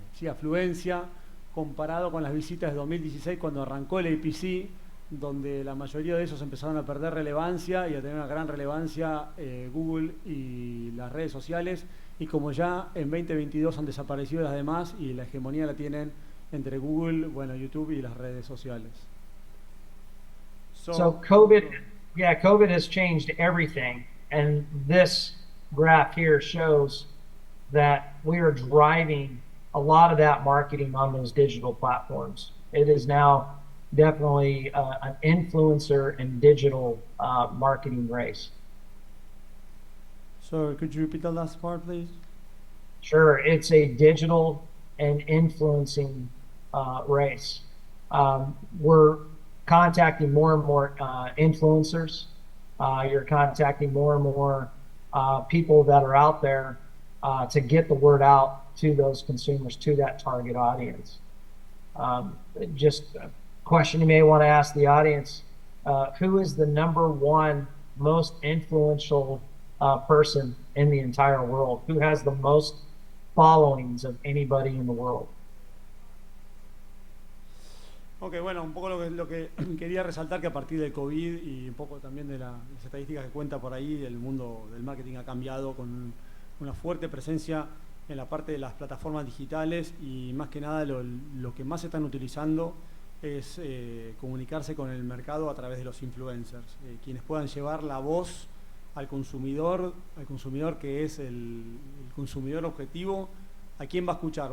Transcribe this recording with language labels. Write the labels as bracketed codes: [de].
[es] afluencia, comparado con las visitas de 2016 cuando arrancó el APC, donde la mayoría de esos empezaron a perder relevancia y a tener una gran relevancia Google y las redes sociales, y como ya en 2022 han desaparecido las demás y la hegemonía la tienen entre Google, YouTube y las redes sociales. [en] So COVID has changed everything, and this graph here shows that we are driving a lot of that marketing on those digital platforms. It is now definitely an influencer and digital marketing race. So could you repeat the last part, please? Sure, it's a digital and influencing race. We're contacting more and more influencers. You're contacting more and more people that are out there to get the word out to those consumers, to that target audience. Just a question you may want to ask the audience, who is the #1 most influential person in the entire world? Who has the most followings of anybody in the world? [es] Ok, bueno, un poco lo que quería resaltar, que a partir del COVID y un poco también de las estadísticas que cuenta por ahí, el mundo del marketing ha cambiado con una fuerte presencia en la parte de las plataformas digitales, y más que nada lo que más están utilizando es comunicarse con el mercado a través de los influencers, quienes puedan llevar la voz al consumidor que es el consumidor objetivo. ¿A quién va a escuchar?